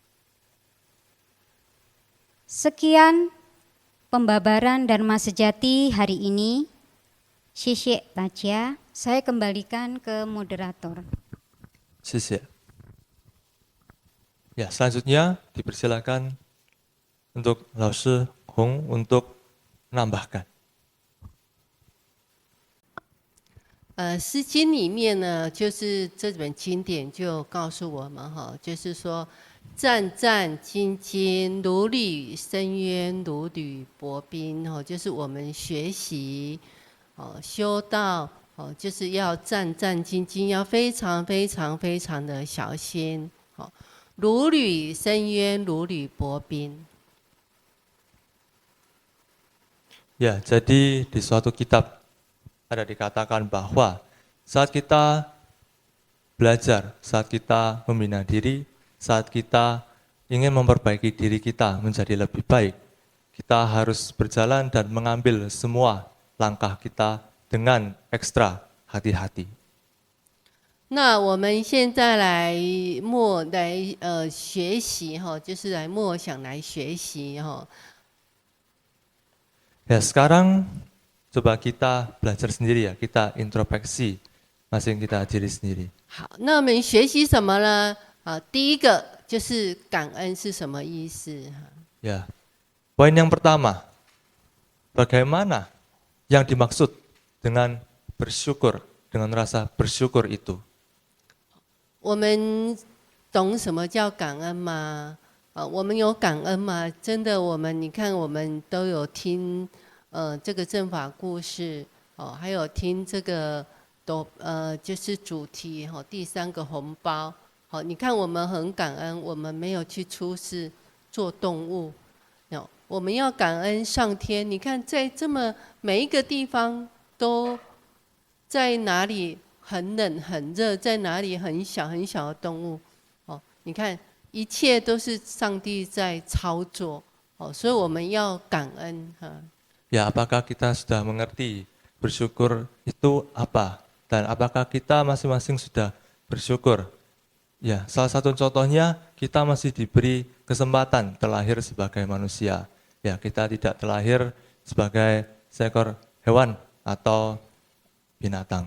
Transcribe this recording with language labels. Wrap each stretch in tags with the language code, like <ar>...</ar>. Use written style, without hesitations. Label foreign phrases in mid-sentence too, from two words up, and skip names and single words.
<id>Sekian pembabaran Dharma Sejati hari ini.</id> <zh>谢大家,</zh> <id>saya kembalikan ke moderator. 谢谢。Ya, selanjutnya dipersilakan untuk Laoshi Hong untuk menambahkan.</id> <zh>诗经里面呢，就是这本经典就告诉我们哈，就是说，战战兢兢，如履深渊，如履薄冰。哈，就是我们学习，修道，就是要战战兢兢，要非常的小心。如履深渊，如履薄冰。</zh> <id>Ya, jadi di suatu kitab ada dikatakan bahwa saat kita belajar, saat kita membina diri, saat kita ingin memperbaiki diri kita menjadi lebih baik, kita harus berjalan dan mengambil semua langkah kita dengan ekstra hati-hati.</id> <zh>那我们现在来学习哈，就是来默想来学习哈。</zh> <id>Ya, sekarang coba kita belajar sendiri ya, kita introspeksi masing kita diri sendiri.</id> <zh>好，那我们学习什么呢？第一个就是感恩是什么意思？</zh> <id>Ya, poin yang pertama, bagaimana yang dimaksud dengan bersyukur, dengan rasa bersyukur itu?</id> <zh>我们懂什么叫感恩吗？我们有感恩吗？真的，你看，我们都有听。这个正法故事还有听这个就是主题第3个红包你看我们很感恩，我们没有去出世做动物，我们要感恩上天。你看在这么每一个地方都在哪里很冷很热，在哪里很小的动物你看一切都是上帝在操作所以我们要感恩</zh> <id>Ya, apakah kita sudah mengerti bersyukur itu apa? Dan apakah kita masing-masing sudah bersyukur Ya, salah satu contohnya kita masih diberi kesempatan terlahir sebagai manusia. Ya, kita tidak terlahir sebagai seekor hewan atau binatang.</id>